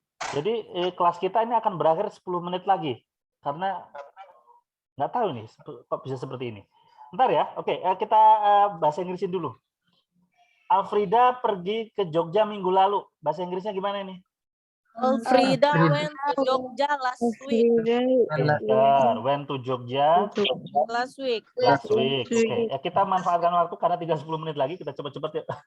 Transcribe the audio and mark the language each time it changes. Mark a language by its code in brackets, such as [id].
[id] Jadi kelas kita ini akan berakhir 10 menit lagi. Karena nggak tahu nih kok bisa seperti ini. Bentar ya, oke, kita bahasa Inggrisin dulu. Alfrida pergi ke Jogja minggu lalu. Bahasa Inggrisnya gimana ini? [en] Alfrida went to Jogja last week. [id] Bentar, [en] went to Jogja Last week. last week. [id] Oke, kita manfaatkan waktu karena tinggal 10 menit lagi, kita cepet-cepet ya.